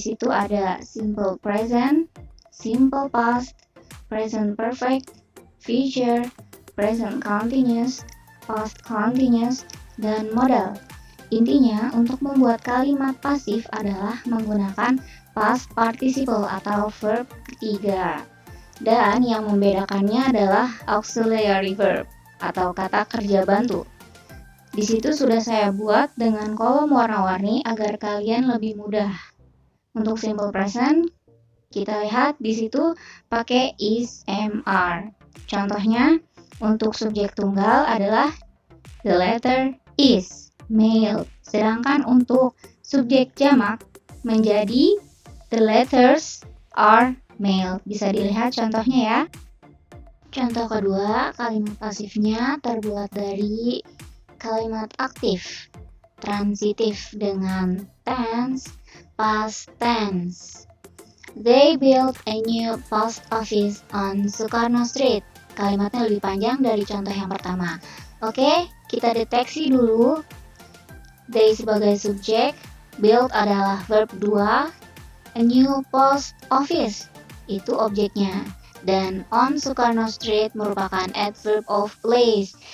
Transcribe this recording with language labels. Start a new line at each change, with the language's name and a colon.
Indonesian: Di situ ada simple present, simple past, present perfect, future, present continuous, past continuous, dan modal. Intinya, untuk membuat kalimat pasif adalah menggunakan past participle atau verb ketiga. Dan yang membedakannya adalah auxiliary verb atau kata kerja bantu. Di situ sudah saya buat dengan kolom warna-warni agar kalian lebih mudah. Untuk simple present, kita lihat di situ pakai is, am, are. Contohnya, untuk subjek tunggal adalah
English: the letter is mailed.
Indonesian: Sedangkan untuk subjek jamak menjadi
English: the letters are mailed.
Indonesian: Bisa dilihat contohnya ya. Contoh kedua, kalimat pasifnya terbuat dari kalimat aktif transitif dengan tense, past tense.
English: They built a new post office on Sukarno Street.
Indonesian: Kalimatnya lebih panjang dari contoh yang pertama. Oke, kita deteksi dulu. They sebagai subjek, build adalah verb 2, a new post office itu objeknya. Dan on Sukarno Street merupakan adverb of place.